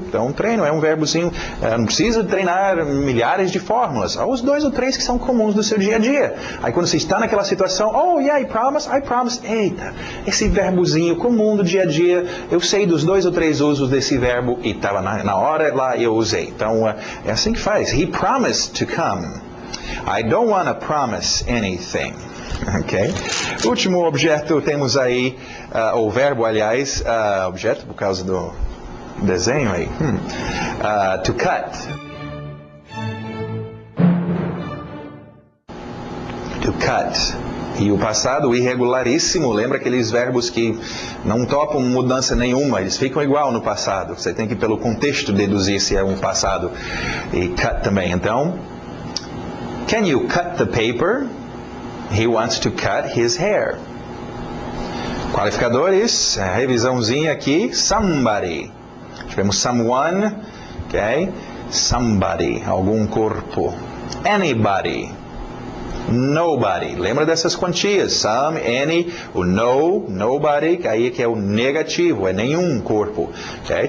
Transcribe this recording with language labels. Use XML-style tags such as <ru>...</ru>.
<pt>Então, treino é um verbozinho. Não precisa treinar milhares de fórmulas. Os 2 ou 3 que são comuns do seu dia a dia. Aí quando você está naquela situação,</pt> <en>oh, yeah, I promise.</en> <pt>Eita, esse verbozinho comum do dia a dia. Eu sei dos 2 ou 3 usos desse verbo e estava na hora lá eu usei. Então, é assim que faz.</pt> <en>He promised to come. I don't want to promise anything. Ok?</en> <pt>Último objeto temos aí, o verbo, aliás, objeto por causa do desenho aí. To cut. To cut. E o passado irregularíssimo, lembra aqueles verbos que não topam mudança nenhuma, eles ficam igual no passado. Você tem que, pelo contexto, deduzir se é um passado. E cut também.</pt> <en>Então, can you cut the paper? He wants to cut his hair.</en> <pt>Qualificadores, revisãozinha aqui. Somebody. Tivemos someone, ok? Somebody, algum corpo. Anybody. Nobody. Lembra dessas quantias? Some, any, o no, nobody, aí que é o negativo, é nenhum corpo. Okay?</pt>